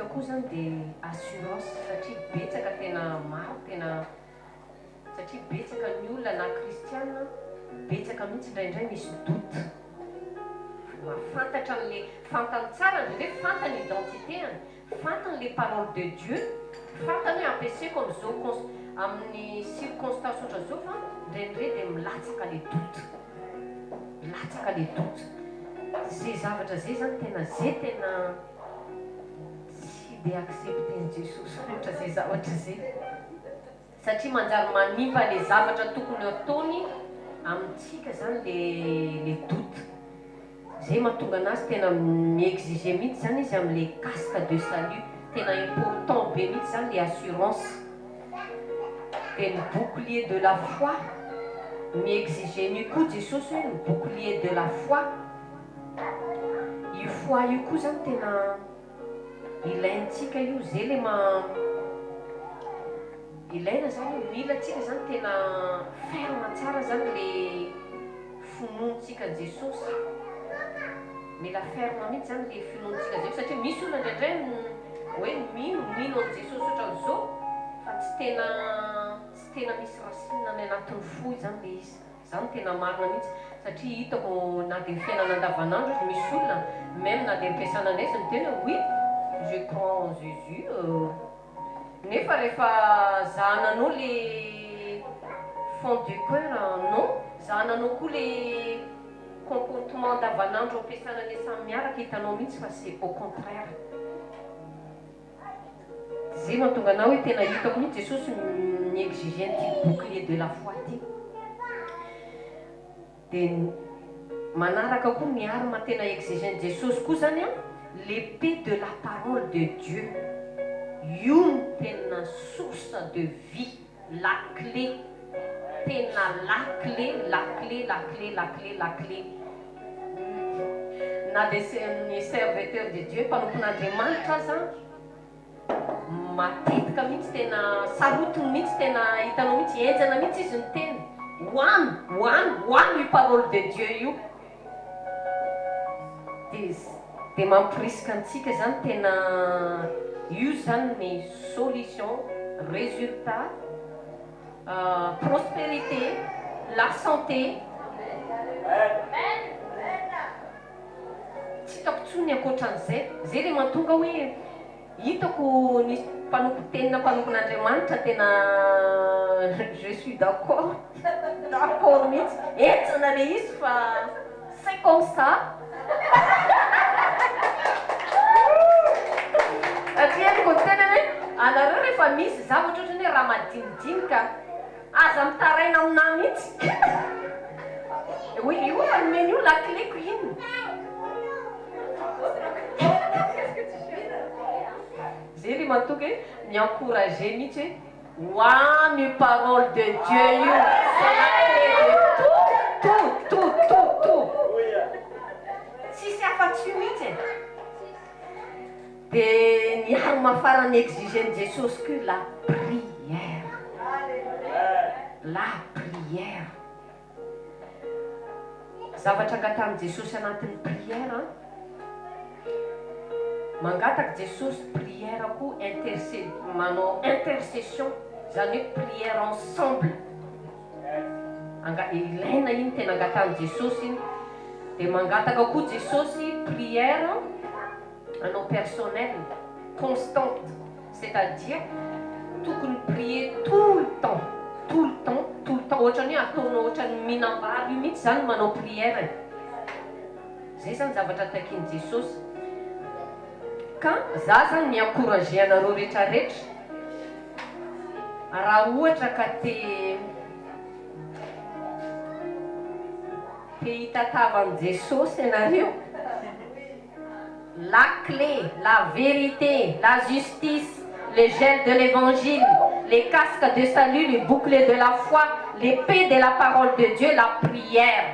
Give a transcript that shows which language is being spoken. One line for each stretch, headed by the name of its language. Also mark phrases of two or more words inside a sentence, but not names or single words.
Malagasy: koa zany dia assurance satria betsaka tena maro tena satria betsaka ny olona na kristiana betsaka mihitsy indraindray misy doute mafantatra amin'le fantany tsara ndraindray fantany identitéany fantany
French: le parole de Dieu
Malagasy: fantany hoe ampiasaiko amin'izao amin'ny circonstance ohatra zao fa ndraindray dia milatsaka
French: le doute
Malagasy: zay zavatra zay zany tena zay tena tsy dia accepten Jesosy ohatra zay zavatra zay satria manjary manimba le zavatra tokony ataony amintsika zany
French: le doute
Malagasy: zay mahatonga anazy tena miexige mihitsy zany izy amin'le
French: casque de salut
Malagasy: tena important be mihitsy zany le assurance dia ny
French: bouclier de la foi
Malagasy: miexige ny koa Jesosy hoe ny
French: bouclier de la foi
Malagasy: io foi io koa zany tena ilaintsika io zay le ilaina zany mila tsika zany tena ferme tsara zany le finoantsika Jesosy mila ferme mihitsy zany le finoantsika Jesosy satria misy olona ndraindray hoe mino an Jesosy ohatran'izao fa tsy tena misy racine any anatin'ny fo zany le izy zany tena marina mihitsy satria hitako na dia fiainana andavanandro misy olona même na dia ampiasana an'azy miteny hoe
French: oui je crois en Jésus
Malagasy: nefa rehefa zahananao
French: le fond du cœur
Malagasy: non zahananao koa
French: le comportement
Malagasy: andavanandro ampiasana le samy miaraka hitanao mihitsy fa
French: c'est au contraire
Malagasy: zay mahatonga anao hoe tena hitako mihitsy Jesosy miexige ny
French: bouclier de la foi
Malagasy: ty dia manaraka koa ny arme tena exigent Jesosy koa zany
French: l'épée de la parole de Dieu
Malagasy: io ny tena
French: source de vie la clé
Malagasy: tena la clé na dia ny
French: serviteur de Dieu
Malagasy: mpanompon'Andriamanitra aza matetika mihitsy tena sarotiny mihitsy tena hitanao mihitsy enjana mihitsy izy ny teny hoany io
French: parole de Dieu
Malagasy: io dia mampirisika antsika zany tena io zany ny
French: solution résultat prospérité la santé
Malagasy: tsy hitako tsony ankoatran'izay zay le mahatonga hoe hitako ny mpanompon'Andriamanitra tena
French: je suis d'accord
Malagasy: mihitsy etsana le izy fa
French: c'est comme ça
Malagasy: satria ko tena hoe anareo rehefa misy zavatra ohatrany hoe raha madinidinika aza mitaraina aminahy mihitsy. Oui, io ameny io lakleko iny. Zay ry matoky hoe mi-encourager mihitsy hoe hoany io
French: parole de Dieu
Malagasy: io.
French: C'est la clé de tout.
Malagasy: Tsisy afa-tsy io mihitsy. Dia ny arma farany exigen'ny Jesosy koa
French: la prière. La prière.
Malagasy: Zavatra angatanin'i Jesosy anatin'ny prière. Mangataka Jesosy prière koa manao intercession, zany hoe
French: prière ensemble.
Malagasy: Ilaina iny tena angatanin'i Jesosy iny. Dia mangataka koa Jesosy prière anao
French: personnel, constante, c'est-à-dire
Malagasy: tokony
French: prier tout le temps.
Malagasy: Ohatrany hoe ataonao ohatrany mihinam-bary io mihitsy zany manao prière. Zay zany zavatra takian'i Jesosy. Ka za zany mi-encourager anareo rehetrarehetra. Raha ohatra ka te hitatavan'i Jesosy ianareo,
French: la clé, la vérité, la justice, le gel de l'évangile, les casques de salut, les boucliers de la foi, l'épée de la parole de Dieu, la prière.